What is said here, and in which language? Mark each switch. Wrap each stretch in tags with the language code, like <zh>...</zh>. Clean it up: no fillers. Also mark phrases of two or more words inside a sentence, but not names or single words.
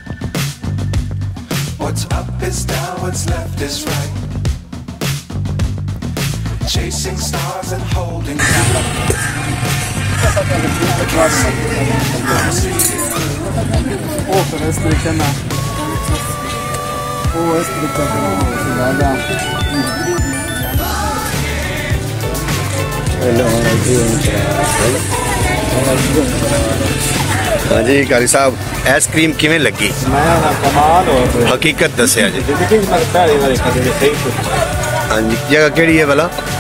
<en>What's up is down, what's left is right. Chasing stars and holding tight. I can't see it, can't see it.</en> <es>Oh, pero es cristiana. Oh, es cristiana.</es> <pa>ਹਾਂ ਜੀ ਕਾਰੀ ਸਾਹਬ, ਆਇਸਕ੍ਰੀਮ ਕਿਵੇਂ ਲੱਗੀ? ਕਮਾਲ ਹੋ ਹਕੀਕਤ ਦੱਸਿਆ ਜੀ। ਹਾਂ ਜੀ, ਜਗ੍ਹਾ ਕਿਹੜੀ ਹੈ ਭਲਾ?</pa>